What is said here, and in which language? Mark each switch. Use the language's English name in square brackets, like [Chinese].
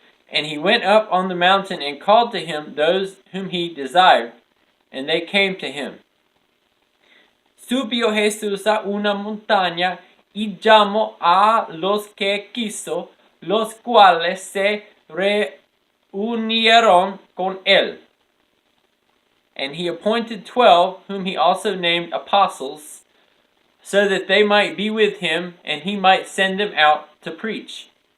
[English] And he went up on the mountain and called to him those whom he desired, and they came to him. [Spanish] Subió Jesús a una montaña y llamó a los que quiso, los cuales se reunieron con él. [English] And he appointed 12, whom he also named apostles, so that they might be with him, and he might send them out to preach.